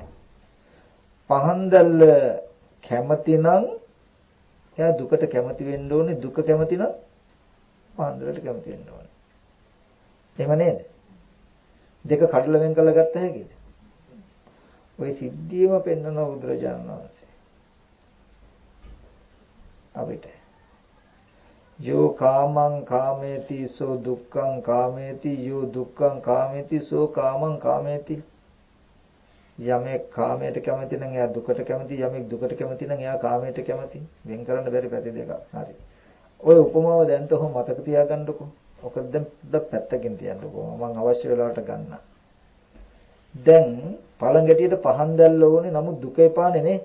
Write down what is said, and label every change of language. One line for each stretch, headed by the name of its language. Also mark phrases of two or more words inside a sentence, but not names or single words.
Sinhala: පහන් දැල්ල කැමති නම් එයා දුකට කැමති වෙන්න ඕනේ, දුක කැමති නම් පහන් දැල්ලට කැමති වෙන්න ඕනේ. එහෙම නේද? දෙක කඩලා වෙන් කරලා ගත්ත හැකිද? ওই සිද්ධියම පෙන්වන බුදුරජාණන් වහන්සේ.
Pali: අපිට යෝ කාමං කාමේති සෝ දුක්ඛං කාමේති යෝ දුක්ඛං කාමේති සෝ කාමං කාමේති.
Sinhala: යමෙක් කාමයට කැමති නම් එයා දුකට කැමති, යමෙක් දුකට කැමති නම් එයා කාමයට කැමති. වෙන් කරන්න බැරි පැති දෙකක්. හරි. ඔය උපමාව දැන් තෝ මතක තියාගන්නකො. ඔක දැන් පැත්තකින් තියන්නකො. මම අවශ්‍ය වෙලාවට ගන්න. දැන් පළඟැටියට පහන් දැල්ල ඕනේ, නමුත් දුක එපානේ නේ.